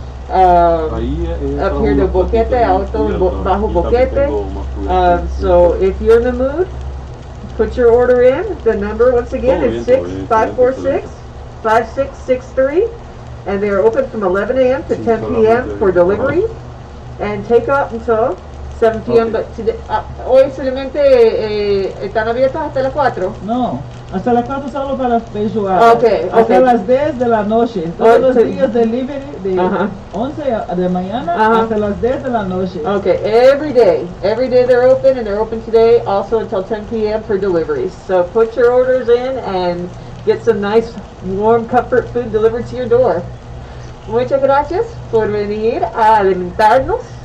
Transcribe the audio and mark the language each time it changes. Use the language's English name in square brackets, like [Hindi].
[English] Up here to Boquete, Alto, Bajo Boquete. So if you're in the mood, put your order in. The number once again is 546-5663. And they are open from 11 a.m. to 10 p.m. for delivery and take up until 7 p.m. But today, [Spanish] hoy solamente están abiertos hasta las 4. No, hasta las 4 solo para feijoada. [English] Okay, [Spanish] hasta [English] okay. [Spanish] las 10 de la noche. Todos los [English] Okay. [Spanish] días delivery de 11 de mañana hasta las 10 de la noche. [English] Okay, every day they're open, and they're open today also until 10 p.m. for deliveries. So put your orders in and get some nice warm comfort food delivered to your door. [Spanish] Muchas gracias por venir a alimentarnos.